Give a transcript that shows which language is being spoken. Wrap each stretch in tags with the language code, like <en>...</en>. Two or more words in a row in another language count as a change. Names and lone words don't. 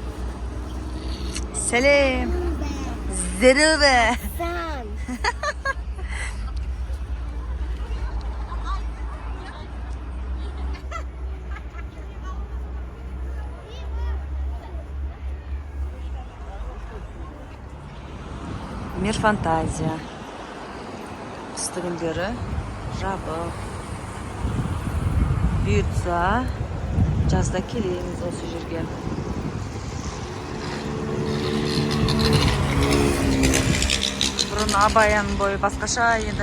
<kk>Сәлем.</kk> <ru>Здорово.</ru> <kk>Мир фантазия. Қысты күндері жабық. Бұйыртса, жазда келеміз осы жерге. Бұрын Абаян бойы басқаша еді.</kk>